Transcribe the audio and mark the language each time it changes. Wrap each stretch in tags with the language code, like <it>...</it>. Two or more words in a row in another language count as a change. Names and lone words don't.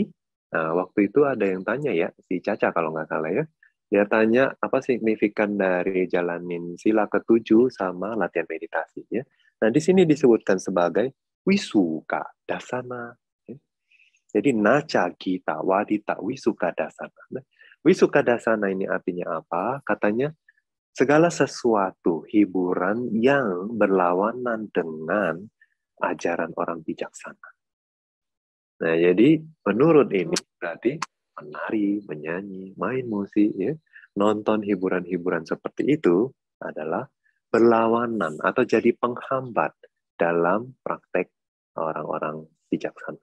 <id>Nah, waktu itu ada yang tanya ya, si Caca kalau nggak salah ya, dia tanya apa signifikan dari jalanin sila ketujuh sama latihan meditasi ya. Nah, di sini disebutkan sebagai</id> <pi>wisuka dasana. Jadi naca kita wadita wisuka dasana.</pi> <id>Nah,</id> <pi>wisuka dasana</pi> <id>ini artinya apa? Katanya segala sesuatu hiburan yang berlawanan dengan ajaran orang bijaksana. Nah, jadi menurut ini berarti menari, menyanyi, main musik, ya, nonton hiburan-hiburan seperti itu adalah berlawanan atau jadi penghambat dalam praktek orang-orang bijaksana.</id>